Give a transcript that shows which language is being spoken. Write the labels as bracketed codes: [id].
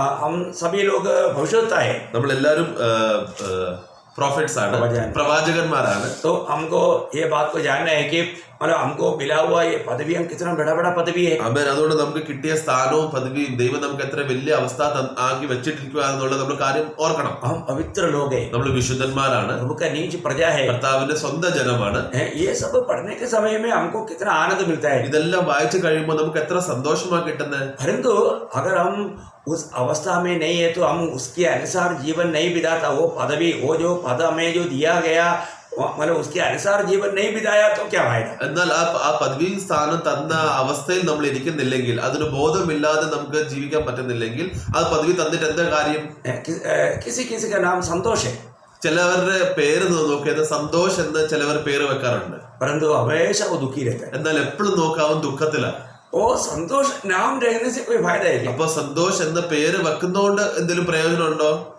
[hi] हम सभी लोग भविष्यवक्ता है, [ml] നമ്മളെല്ലാരും प्रोफेट्स ആണ്, പ്രവാചകന്മാരാണ്. [hi] तो हमको ये बात को जानना है कि मतलब हमको मिला हुआ ये पदवी हम कितना बड़ा पदवी है। [ml] ആമേൻ. അതുകൊണ്ട് നമുക്ക് കിട്ടിയ സ്ഥാനവും പദവിയും ദൈവം നമുക്ക് എത്ര വലിയ അവസ്ഥ ആക്കി വെച്ചിട്ടിരിക്കുക എന്നുള്ളത് നമ്മൾ കാര്യം ഓർക്കണം. [hi] हम पवित्र लोग हैं, [ml] നമ്മൾ വിശുദ്ധന്മാരാണ്, [hi] प्रभु का नीच प्रजा है, [ml] കർത്താവിന്റെ സ്വന്തം ജനമാണ്. [hi] ये सब पढ़ने के समय में हमको कितना आनंद मिलता है। [ml] ഇതെല്ലാം വായിച്ചു കഴിയുമ്പോൾ നമുക്ക് എത്ര സന്തോഷമാണ് കിട്ടുന്നത്. [hi] परंतु अगर हम उस अवस्था में नहीं है तो हम उसके अनुसार जीवन नहीं बिताता, वो पदवी वो जो पद हमें जो दिया गया मतलब उसके अनुसार जीवन नहीं बिताया तो क्या फायदा? [ml] എന്നാൽ ആ പദവി സ്ഥാനം തന്ന അവസ്ഥയിൽ നമ്മൾ ഇരിക്കുന്നില്ലെങ്കിൽ, അതിന് ബോധമില്ലാതെ നമുക്ക് ജീവിക്കാൻ പറ്റുന്നില്ലെങ്കിൽ ആ പദവി തന്നിട്ട് എന്താ കാര്യം? [hi] किसी किसी का नाम संतोष है, [ml] ചിലവരുടെ പേര് നോക്കിയത് സന്തോഷ് എന്ന് ചിലവർ പേര് വെക്കാറുണ്ട്. [hi] परंतु हमेशा वो दुखी रहता है। [ml] എന്നാൽ എപ്പോഴും നോക്കാവും ദുഃഖത്തിലാണ്. [hi] वो संतोष नाम रहने से कोई फायदा है क्या? [ml] അപ്പൊ സന്തോഷ് എന്ന പേര് വെക്കുന്നതുകൊണ്ട് എന്തെങ്കിലും പ്രയോജനം ഉണ്ടോ?